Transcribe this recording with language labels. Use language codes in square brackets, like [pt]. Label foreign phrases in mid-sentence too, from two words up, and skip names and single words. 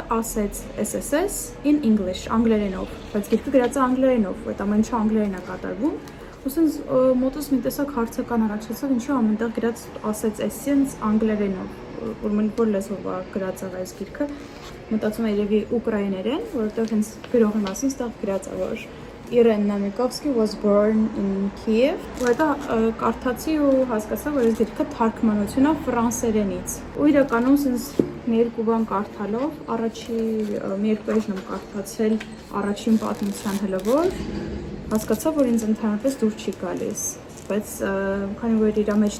[en] ասեց SSS in English, [hy] անգլերենով, բայց գիրքը գրած է անգլերենով, այդ ամեն ինչը անգլերեն է կատարվում, ու սենց մոտս մի տեսակ հարցական առաջացավ, ինչու ամենտեղ գրած ասեց essence անգլերենով, որ լեզվով է գրած է այս գիրքը, մտածում եմ երևի ուկրաիներեն, որովհետև հենց գրողի մասին ստեղ գրած է, որ Իրեն Նեմիրովսկի [en] was born in Kiev, [hy] ու հետո կարդացի ու հասկացա, որ այս գիրքը թարգմանություն է ֆրանսերենից։ Ու իրականում սենց մի երկու բան կարդալով, մի երկու էջն եմ կարդացել առաջին պատմության հլվոր, հասկացա, որ ինձ ընդհանրապես դուր չի գալիս, բայց քանի որ իր մեջ